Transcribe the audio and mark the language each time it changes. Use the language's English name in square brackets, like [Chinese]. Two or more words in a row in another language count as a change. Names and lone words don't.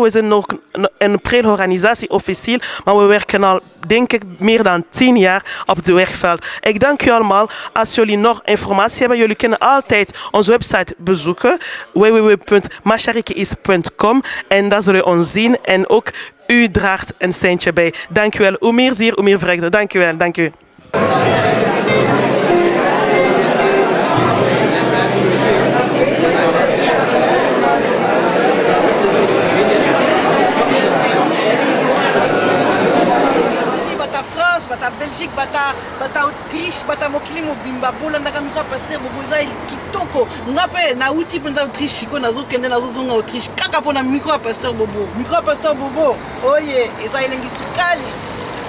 [Dutch] We zijn nog een prilorganisatie officieel, maar we werken al, denk ik, meer dan 10 jaar op het werkveld. Ik dank u allemaal. Als jullie nog informatie hebben, jullie kunnen altijd onze website bezoeken, www.masharikiis.com, en daar zullen we ons zien en ook u draagt een centje bij. Dank u wel. Hoe meer zeer, hoe meer vreugde. Dank u wel. Dank u. [Lingala] bata Belgique, bata Autriche, bata mokili mobimba bola ndaka mika pasteur boboza kitoko ngape na uti penda Autriche ko nazo kende nazo zonga Autriche kaka pona micro pasteur bobo oye eza elengi sukali